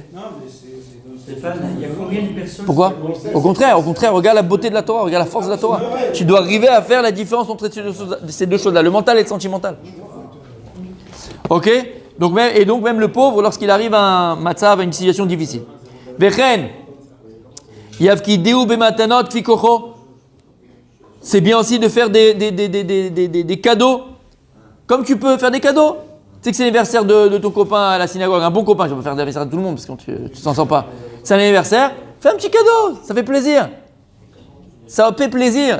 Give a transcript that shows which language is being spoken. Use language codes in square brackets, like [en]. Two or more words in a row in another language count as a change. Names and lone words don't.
[fr] Stéphane, il y a combien de personnes? Pourquoi? Au contraire, regarde la beauté de la Torah, regarde la force de la Torah. Tu dois arriver à faire la différence entre ces deux choses-là, le mental et le sentimental. Ok? Donc même le pauvre, lorsqu'il arrive à un matzav, à une situation difficile. Vechen, yavkideu bematanot fikocho. C'est bien aussi de faire des cadeaux. Comme tu peux faire des cadeaux. Tu sais que c'est l'anniversaire de ton copain à la synagogue, un bon copain, je ne vais pas faire l'anniversaire de tout le monde parce que tu ne t'en sens pas. C'est un anniversaire, fais un petit cadeau, ça fait plaisir. Ça fait plaisir.